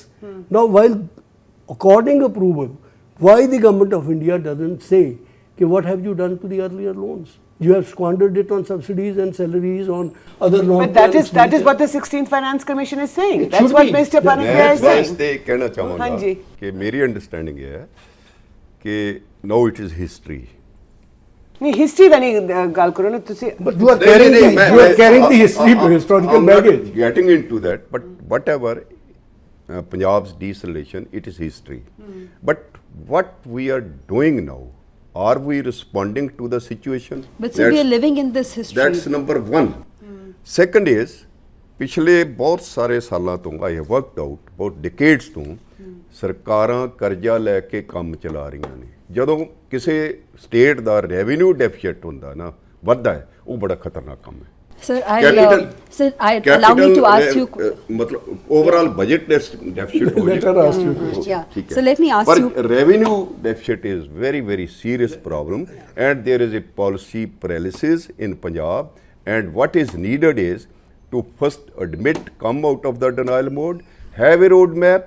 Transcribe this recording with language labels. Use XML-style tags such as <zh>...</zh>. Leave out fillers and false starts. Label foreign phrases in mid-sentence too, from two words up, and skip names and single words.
<en>Now while according approval, why the government of India doesn't say, what have you done to the earlier loans? You have squandered it on subsidies and salaries on other But that is what the 16th Finance Commission is saying. That's what Mr. Panikia is saying.</en> <pa>ਤੇ ਕਹਿਣਾ ਚਾਹਾਂਗਾ ਹਾਂਜੀ। ਕਿ ਮੇਰੀ ਅੰਡਰਸਟੈਂਡਿੰਗ ਇਹ ਹੈ कि</pa> <en>now it is history.</en> <pa>नहीं हिस्ट्री ਦਾ ਨਹੀਂ ਗੱਲ ਕਰੋ ਨਾ ਤੁਸੀਂ</pa> <en>but you are carrying the history historical baggage. Getting into that, but whatever Punjab's desalination, it is history. But what we are doing now, are we responding to the situation? But so we are living in this history. That's number one. Second is,</en> <pa>ਪਿਛਲੇ ਬਹੁਤ ਸਾਰੇ ਸਾਲਾਂ ਤੋਂ</pa> <en>I have worked out about decades</en> <pa>ਤੋਂ ਸਰਕਾਰਾਂ ਕਰਜ਼ਾ ਲੈ ਕੇ ਕੰਮ ਚਲਾ ਰਹੀਆਂ ਨੇ। ਜਦੋਂ ਕਿਸੇ ਸਟੇਟ ਦਾ ਰੈਵਨਿਊ ਡੈਫੀਸਿਟ ਹੁੰਦਾ ਨਾ ਵੱਧਦਾ ਹੈ, ਉਹ ਬੜਾ ਖਤਰਨਾਕ ਕੰਮ ਹੈ।</pa> <en>Sir, allow me to ask you. मतलब overall budget deficit. Let her ask you a question. Yeah. So let me ask you. But revenue deficit is very serious problem, and there is a policy paralysis in Punjab. And what is needed is to first admit, come out of the denial mode, have a roadmap.</en>